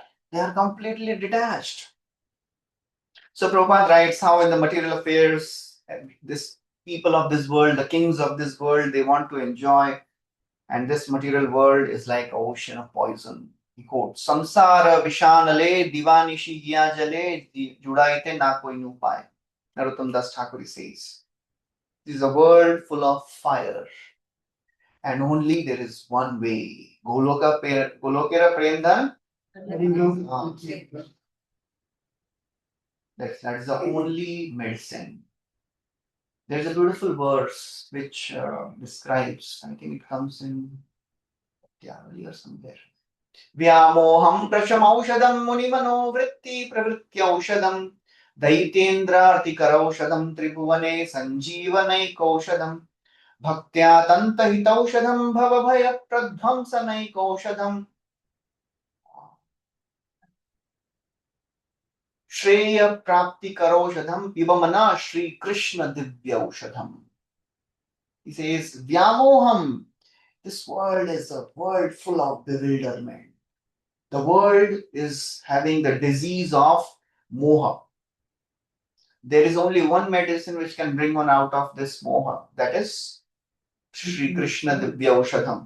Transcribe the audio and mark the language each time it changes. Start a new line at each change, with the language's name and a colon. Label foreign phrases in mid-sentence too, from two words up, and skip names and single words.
English: They are completely detached. So Prabhupada writes how in the material affairs, this people of this world, the kings of this world, they want to enjoy. And this material world is like an ocean of poison. He quotes,
Bangla: সংসার বিষানলে দিবানিশি হিয়া জ্বলে জুড়াইতে না কৈ নু পায়ে.
English: Narottam Das Thakur says, this is a world full of fire. And only there is one way.
Bangla: গোলোকের প্রেমধন.
English: That is the only medicine. There is a beautiful verse which describes, I think it comes in or somewhere.
Sanskrit: व्यामोहं प्रशमौषधं मुनिमनो वृत्ति प्रवृत्त्यौषधं दैत्येन्द्रार्तिकरौषधं त्रिभुवने सञ्जीवनैकौषधम् भक्त्या तन्तहितौषधं भवभय प्रध्वंसनैकौषधं श्रेय प्राप्ति करौषधं पिबमन श्री कृष्ण दिव्यौषधम्.
English: He says, Vyamoham. This world is a world full of bewilderment. The world is having the disease of moha. There is only one medicine which can bring one out of this moha. That is Sri Krishna
Sanskrit: दिव्य औषधम्.